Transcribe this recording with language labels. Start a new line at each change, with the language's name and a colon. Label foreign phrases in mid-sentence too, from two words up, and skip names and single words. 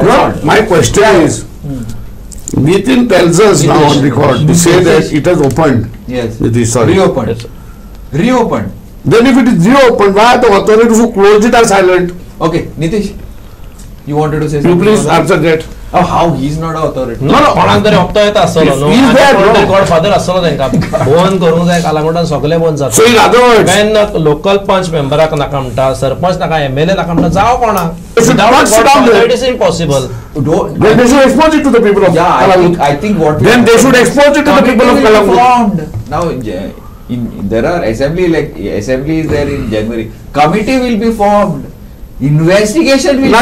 English: No, my question is, Nitin tells us now on record to say that it has opened. Yes. It is sorry. Reopened. Yes, sir. Reopened. Then if it is reopened, why are the authorities who closed it are silent? Okay, Nitish, you wanted to say You something? please on that? answer that. Oh, how he's not an authority? No, no.
Konkani: कोणाक तरी हप्तो येता आसलो न्हू
English: He is there, no?
Konkani: गॉडफादर आसलो तांकां बंद करूंक जाय कालांगुटान सगळे बंद
English: So
Konkani: जाता
English: in other words, when local
Konkani: पंच मेंबराक नाका म्हणटा सरपंच नाका एमएलए नाका म्हणटा जाव कोणाक
English: They should not sit down there. It is impossible Don't, then they should expose it to the people of yeah, Calangute. I think what Then they should expose it to the people of Committee will be Calangute. formed. Now, there are assembly is there in January. Committee will be formed. Investigation will